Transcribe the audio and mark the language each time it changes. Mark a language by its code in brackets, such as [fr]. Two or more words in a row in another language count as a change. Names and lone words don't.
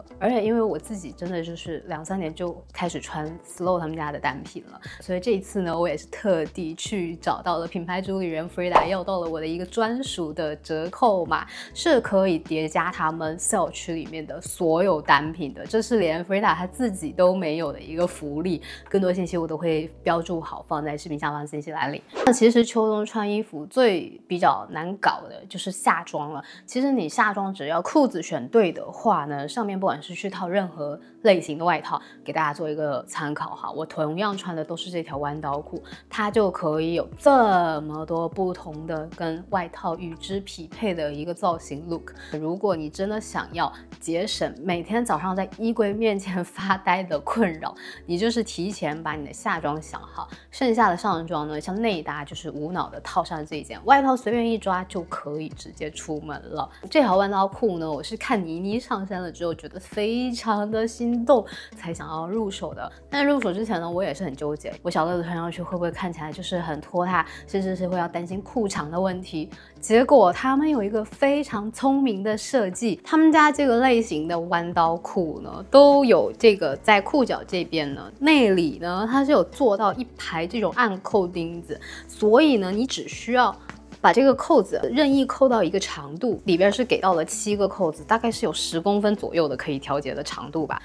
[zh] 而且因為我自己真的就是2-3年就開始穿 Slow 他們家的單品了，所以這一次呢，我也是特地去找到了品牌主理人 Frida， 要到了我的一個專屬的折扣碼，是可以疊加他們 sale 區裡面的所有單品的，這是連 Frida 他自己都沒有的一個福利。更多信息我都會標注好，放在視頻下方信息欄裡。那其實秋冬穿衣服最比較難搞的就是下裝了。其實你下裝只要褲子選對的話呢，上面不管是去套任何類型的外套，給大家做一個參考哈。我同樣穿的都是這條彎刀褲，它就可以有這麼多不同的跟外套與之匹配的一個造型 look。如果你真的想要節省每天早上在衣櫃面前發呆的困擾，你就是提前把你的下裝想好，剩下的上裝呢，像內搭就是無腦的套上這一件外套，隨便一抓就可以直接出门了。這條彎刀褲呢，我是看倪妮上身了之後覺得非常的心動，才想要入手的。但入手之前呢，我也是很糾結，我小個子穿上去会不会看起來就是很拖沓，甚至是會要擔心褲長的問題。結果他們有一個非常聰明的設計，他們家這個類型的彎刀褲呢，都有這個在褲腳這邊呢，內裡呢它是有做到一排這種暗扣釘子，所以呢你只需要把這個扣子任意扣到一個長度，裡邊是給到了7個扣子，大概是有10公分左右的可以調節的長度吧。